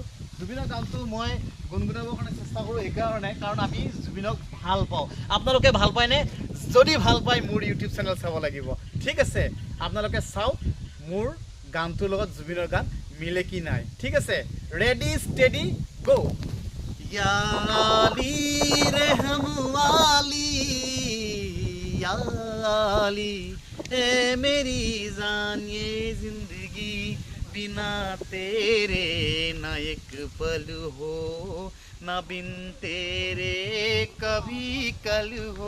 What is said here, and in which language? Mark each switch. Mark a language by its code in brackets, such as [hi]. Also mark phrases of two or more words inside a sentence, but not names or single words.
[as] জুবিনৰ গানটো মই গুণগুণাবৰ কাৰণে চেষ্টা কৰোঁ এইকাৰণে, কাৰণ আমি জুবিনক ভাল পাওঁ। আপোনালোকে ভাল পায়নে? যদি ভাল পায় মোৰ ইউটিউব চেনেল চাব লাগিব। ঠিক আছে, আপোনালোকে চাওক মোৰ গানটোৰ লগত জুবিনৰ গান মিলে কি নাই। ঠিক আছে, [en] ready steady go. [hi] या अली रहम वाली, या अली ए मेरी जान, ये जिंदगी बिना तेरे ना एक पल हो, ना बिन तेरे कभी कल हो।